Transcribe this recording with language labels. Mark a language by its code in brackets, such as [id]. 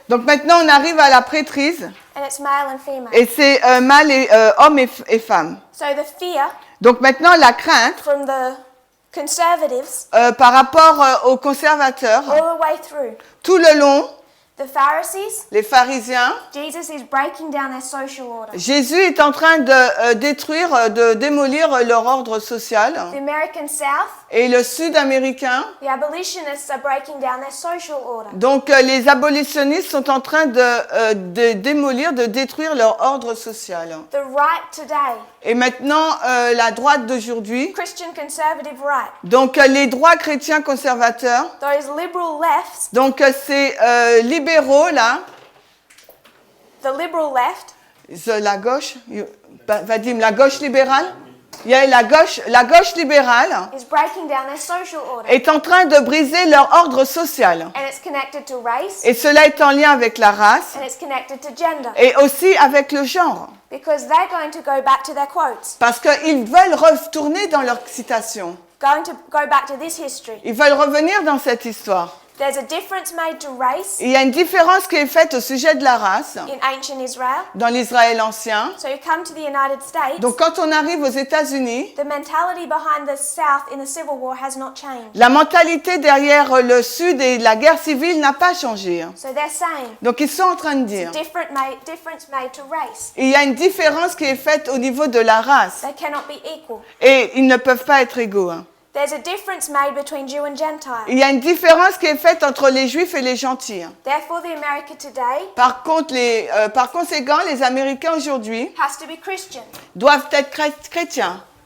[fr] Donc maintenant, on arrive à la prêtrise. [en] and it's male and female. [fr] Et c'est mâle et homme et femme. [en] So the fear [fr] Donc maintenant, la crainte [en] from the conservatives [fr] par rapport aux conservateurs, [en] all the way through. [fr] tout le long, [en] The Pharisees, [fr] les pharisiens, [en] Jesus is breaking down their social order. [fr] Jésus est en train de détruire, de démolir leur ordre social. [en] The American South, [fr] Et le Sud-américain, [en] the abolitionists are breaking down their social order. [fr] donc les abolitionnistes sont en train de démolir, de détruire leur ordre social. [en] The right today, [fr] Et maintenant, la droite d'aujourd'hui, [en] Christian conservative right, [fr] donc les droits chrétiens conservateurs, [en] those liberal lefts, [fr] donc ces libéraux là, [en] the liberal left, [fr] la gauche, Vadim, la gauche libérale, il y a la gauche libérale [en] is breaking down their social order. [fr] est en train de briser leur ordre social. [en] And it's connected to race, [fr] Et cela est en lien avec la race [en] and it's connected to gender. [fr] et aussi avec le genre. [en] Because they're going to go back to their quotes, [fr] Parce qu'ils veulent retourner dans leur citation. [en] going to go back to this history. [fr] Ils veulent revenir dans cette histoire. [en] There's a difference made to race [fr] Il y a une différence qui est faite au sujet de la race [en] in ancient Israel. [fr] dans l'Israël ancien. [en] So you come to the United States, [fr] Donc quand on arrive aux États-Unis, [en] the mentality behind the South in the Civil War has not changed. [fr] la mentalité derrière le Sud et la guerre civile n'a pas changé. [en] So they're saying [fr] Donc ils sont en train de dire, [en] difference made to race. [fr] il y a une différence qui est faite au niveau de la race [en] They cannot be equal. [fr] et ils ne peuvent pas être égaux. [en] There's a difference made between Jew and Gentile. [fr] Il y a une différence qui est faite entre les Juifs et les gentils. [en] Therefore, the America today [fr] Par conséquent, les Américains aujourd'hui [en] has to be Christian. [fr] doivent être chrétiens.